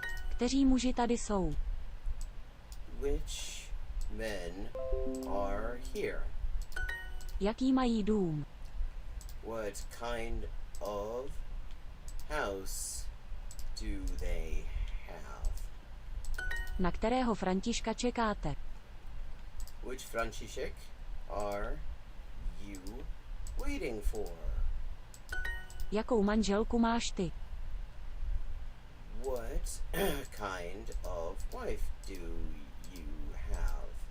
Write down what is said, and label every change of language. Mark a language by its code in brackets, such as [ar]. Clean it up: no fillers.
[cs] Kteří muži tady jsou? [en] Which men are here? [cs] Jaký mají dům? [en] What kind of house do they have? [cs] Na kterého Františka čekáte? [en] Which František are you waiting for? [cs] Jakou manželku máš ty? [en] What kind of wife do you have?